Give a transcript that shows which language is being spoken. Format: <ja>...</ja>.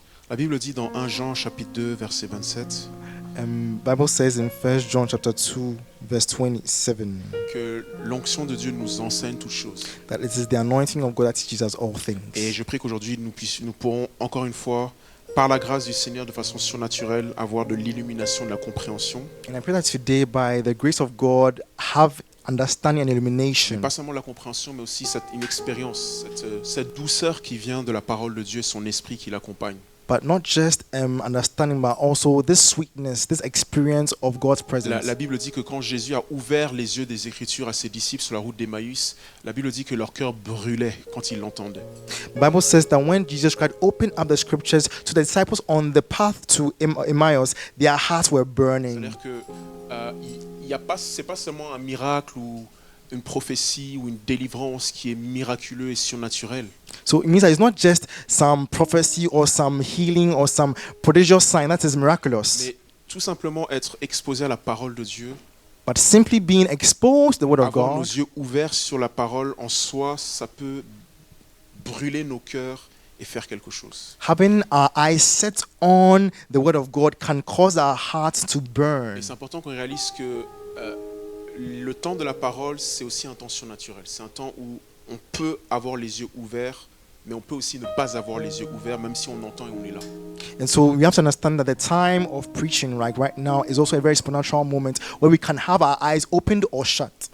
<fr>La Bible dit dans 1 Jean chapitre 2 verset 27</fr> <en>Bible says in 1 John chapter 2 verse 27</en> <fr>que l'onction de Dieu nous enseigne toutes choses.</fr> <en>that it is the anointing of God that teaches us all things.</en> <fr>Et je prie qu'aujourd'hui nous pourrons encore une fois, par la grâce du Seigneur, de façon surnaturelle, avoir de l'illumination, de la compréhension.</fr> <en>And I pray that today, by the grace of God, have understanding and</en> <fr>Mais</fr> <en>illumination.</en> <fr>pas seulement la compréhension, mais aussi une expérience, cette douceur qui vient de la parole de Dieu et son esprit qui l'accompagne.</fr> <en>But not just understanding, but also this sweetness, this experience of God's presence.</en> <fr>La Bible dit que quand Jésus a ouvert les yeux des Écritures à ses disciples sur la route d'Emmaüs, la Bible dit que leur cœur brûlait quand ils l'entendaient.</fr> <en>The Bible says that when Jesus Christ opened up the scriptures to the disciples on the path to Emmaus, their hearts were burning.</en> <fr>C'est-à-dire que c'est pas seulement un miracle ou une prophétie ou une délivrance qui est miraculeux et surnaturel.</fr> <en>So it means that it's not just some prophecy or some healing or some prodigious sign that is miraculous,</en> <fr>Mais tout simplement être exposé à la parole de Dieu,</fr> <en>but simply being exposed to the Word of</en> <fr>avoir nos</fr> <en>God,</en> <fr>yeux ouverts sur la parole en soi, ça peut brûler nos cœurs et faire quelque chose.</fr> <en>having our eyes set on the Word of God can cause our hearts to burn.</en> <fr>Et c'est important qu'on réalise que le temps de la parole, c'est aussi un temps surnaturel. C'est un temps où on peut avoir les yeux ouverts, mais on peut aussi ne pas avoir les yeux ouverts, même si on entend et on est là.</fr> <en>And so we have to understand that the time of preaching right now is also a very supernatural moment where we can have our eyes opened or shut.</en>